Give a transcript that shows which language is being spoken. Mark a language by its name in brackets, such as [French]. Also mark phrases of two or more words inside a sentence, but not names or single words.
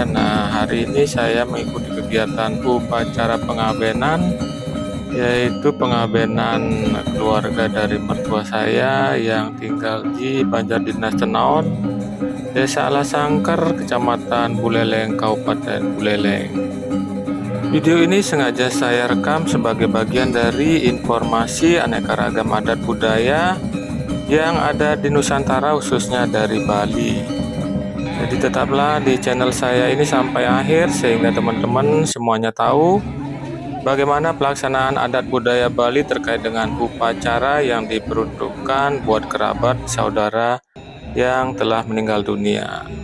[Indonesian] Nah, hari ini saya mengikuti kegiatan upacara pengabenan, yaitu pengabenan keluarga dari mertua saya yang tinggal di Banjar Dinas Tenaon, Desa Alasangker, Kecamatan Buleleng, Kabupaten Buleleng. Video ini sengaja saya rekam sebagai bagian dari informasi aneka ragam adat budaya yang ada di Nusantara, khususnya dari Bali. Jadi tetaplah di channel saya ini sampai akhir sehingga teman-teman semuanya tahu bagaimana pelaksanaan adat budaya Bali terkait dengan upacara yang diperuntukkan buat kerabat saudara yang telah meninggal dunia.